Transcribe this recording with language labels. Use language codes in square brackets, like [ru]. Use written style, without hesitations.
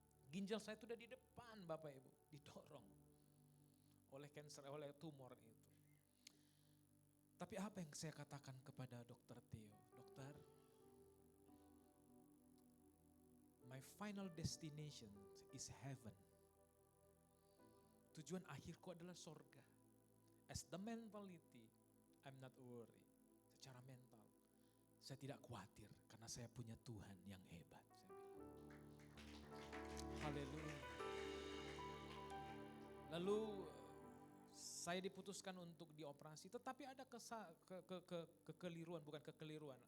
[id] Ginjal saya itu udah di depan Bapak Ibu, didorong oleh cancer, oleh tumor itu. Tapi apa yang saya katakan kepada dokter Theo? Dokter, [en] my final destination is heaven. [id] Tujuan akhirku adalah sorga. [en] As the mentality, I'm not worried. [id] Secara mental, saya tidak khawatir karena saya punya Tuhan yang hebat. Saya bilang. Haleluya. Lalu saya diputuskan untuk dioperasi, tetapi ada kekeliruan, bukan kekeliruan.